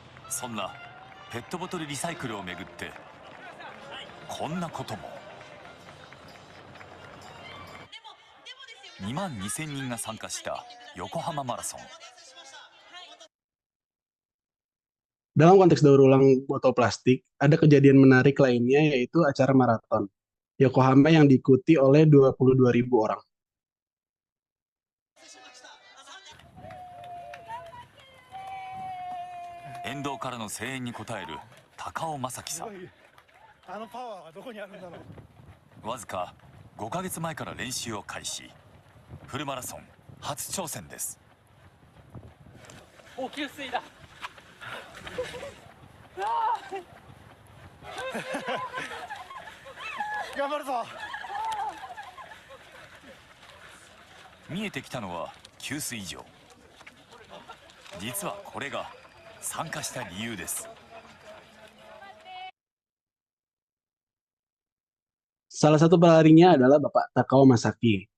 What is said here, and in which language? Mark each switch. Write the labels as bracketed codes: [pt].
[ja] そんなペットボトルリサイクルをめぐってこんなことも。 2万2000人が参加した横浜マラソン。 [id] Dalam konteks daur ulang botol plastik, ada kejadian menarik lainnya yaitu acara maraton Yokohama yang diikuti oleh 22.000 orang. [ja] 沿道からの声援に応える高尾正樹さん。あのパワーはどこにあるんだろう。わずか5ヶ月前から練習を開始。フルマラソン初挑戦です。お、給水だ。頑張るぞ。見えてきたのは給水場。実はこれが参加した理由です。 [id] Salah satu pelarinya adalah Bapak Takao Masaki.